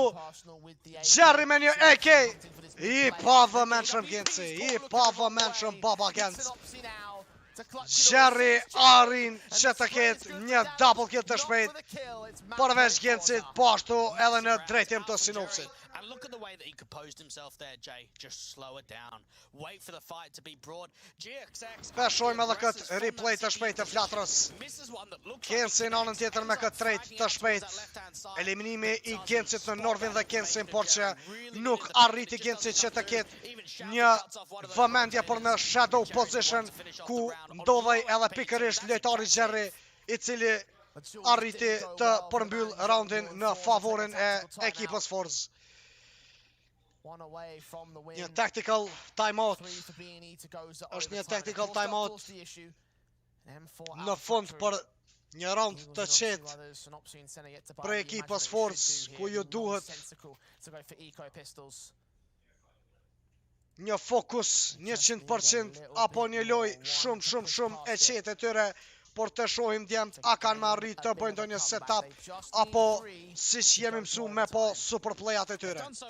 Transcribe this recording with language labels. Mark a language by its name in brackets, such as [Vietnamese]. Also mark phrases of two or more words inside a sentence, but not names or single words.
[Albanian] Jerry me një AK. I pa vëmendshëm Genci, i pa vëmendshëm Baba Genc. Jerry arrin që të ketë një [English] double kill [Albanian] të shpejt përveç Gencit, po ashtu edhe në drejtim të sinopsit. [English] And look at the way that he composed himself there, Jay. Just slow it down. Wait for the fight to be brought. GXX. [Albanian] Peshojmë edhe këtë replay të shpejt të flatrës. Genci në anën tjetër me këtë trejt të shpejt. Eliminimi i Gencit në Norvin dhe Gencin, por që nuk arriti Gencit që të ketë një vëmendje për në [English] shadow position, [Albanian] ku ndodhej edhe pikërisht lojtari Jerry, i cili arriti të përmbyll roundin në favorin e ekipës Forze. Një [English] tactical timeout. [Albanian] Është një [English] tactical timeout [Albanian] në fund për një round të qetë për ekipës Forze, ku ju duhet një fokus 100% apo një loj shumë e qetë e tyre, por të shohim djemt a kanë me arrit të bëjnë do një setup apo si që jemi mësu me po superplayat e tyre.